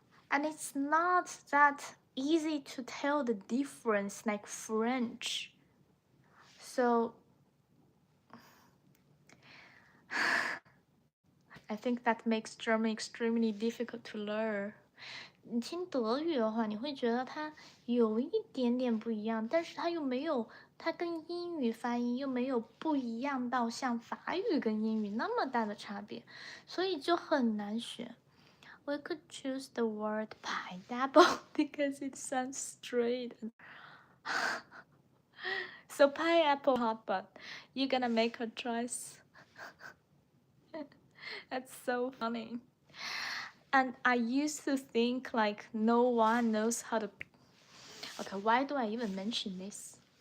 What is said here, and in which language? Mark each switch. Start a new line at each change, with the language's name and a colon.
English: And it's not that easy to tell the difference like French. So I think that makes German extremely difficult to learn.
Chinese: 你听德语的话，你会觉得它有一点点不一样，但是它又没有，它跟英语发音又没有不一样到像法语跟英语那么大的差别，所以就很难选。
English: We could choose the word pineapple because it sounds straight. So pineapple hotpot, you're gonna make a choice. That's so funny. And I used to think like no one knows how to... Okay, why do I even mention this?